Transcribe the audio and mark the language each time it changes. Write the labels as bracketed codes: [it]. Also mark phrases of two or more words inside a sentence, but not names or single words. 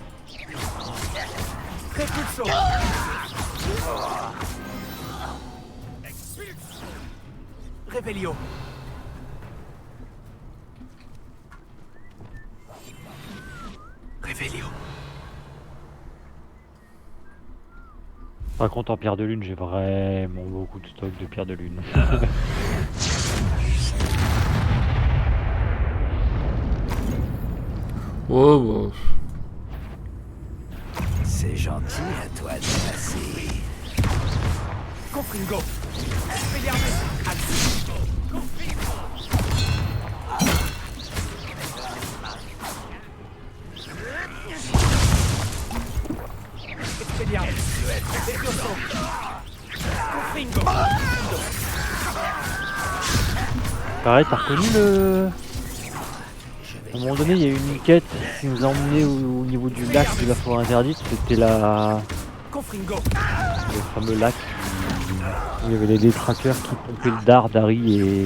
[fr] Repulso. Revelio. Revelio. Par contre, en pierre de lune, j'ai vraiment beaucoup de stock de pierre de lune. Oh, bah. C'est gentil à toi de passer. Confringo. Expelliarmus. Expelliarmus. Levioso. Confringo. Pareil, t'as reconnu le... À un moment donné, il y a eu une quête qui nous a emmené au niveau du lac de la forêt interdite. C'était Confringo. le fameux lac où il y avait les détraqueurs qui pompaient le dard d'Harry et...